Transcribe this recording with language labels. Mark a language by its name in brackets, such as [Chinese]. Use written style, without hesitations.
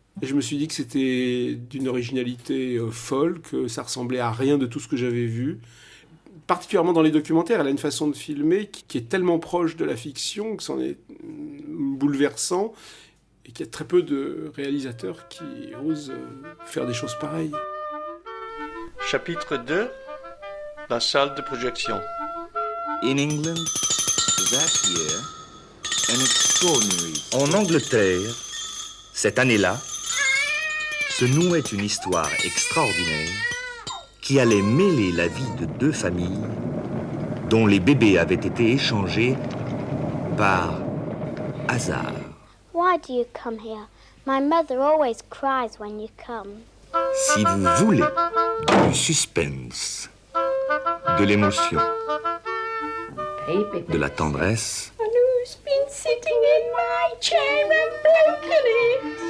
[French] Et je me suis dit que c'était d'une originalité folle, que ça ressemblait à rien de tout ce que j'avais vu. Particulièrement dans les documentaires, elle a une façon de filmer qui est tellement proche de la fiction que c'en est bouleversant et qu'il y a très peu de réalisateurs qui osent faire des choses pareilles. Chapitre 2. La salle de projection. [English] In England, that year, an extraordinary... [French] En Angleterre, cette année-là, se nouait une histoire extraordinaire qui allait mêler la vie de 2 familles dont les bébés avaient été échangés par hasard. [English] Why do you come here? My mother always cries when you come. [French] Si vous voulez du suspense, de l'émotion, de la tendresse, [English] Who's been sitting in my chair and broken it?